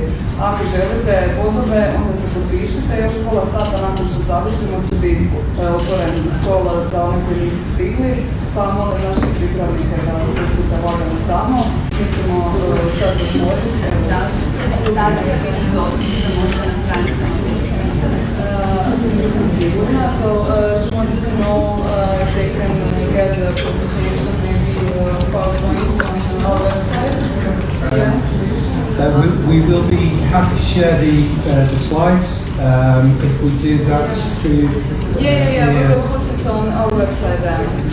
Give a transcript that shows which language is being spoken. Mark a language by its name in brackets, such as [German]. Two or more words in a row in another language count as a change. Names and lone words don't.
[Croatian] Ako želite bodove, onda se potpišite, još pola sata nakon što završimo će biti otvoren stol za one koji nisu stigli, pa molim naše pripravnike da se puta lagano tamo. Mi ćemo sad otvoriti. Nisam sigurna, [English] so she wants to know if they can get the presentation, maybe PowerPoint on our website. We will be happy to share the slides if we do that through. Yeah, we will put it on our website then.